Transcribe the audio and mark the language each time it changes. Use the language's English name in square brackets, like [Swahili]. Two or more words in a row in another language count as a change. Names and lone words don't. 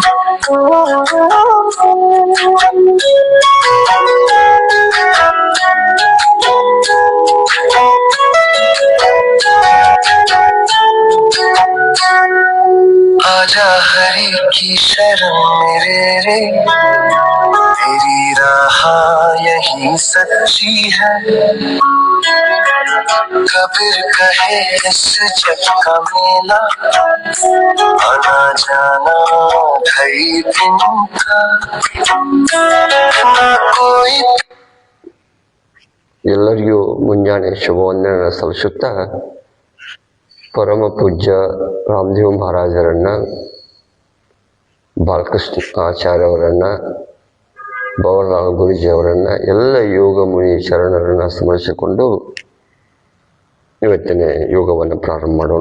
[Hindi] आजा हरि की शरण मेरे रे, तेरी राह यही सच्ची है। कबीर कहे इस जग का मेला, आना जाना ढाई दिन का, ना कोई। [Kannada] ಎಲ್ಲರಿಗೂ ಮುಂಜಾನೆ ಶುಭವಂದನೆ ಸಲ್ಲಿಸುತ್ತಾ ಪರಮ ಪೂಜ್ಯ ರಾಮದೇವ್ ಮಹಾರಾಜರನ್ನ, ಬಾಲಕೃಷ್ಣ ಆಚಾರ್ಯವರನ್ನ, ಭವರಲಾಲ್ ಗುರೂಜಿಯವರನ್ನ, ಎಲ್ಲ ಯೋಗ ಮುನಿ ಶರಣರನ್ನ ಸ್ಮರಿಸಿಕೊಂಡು ಇವತ್ತಿನ ಯೋಗವನ್ನು ಪ್ರಾರಂಭ ಮಾಡೋಣ.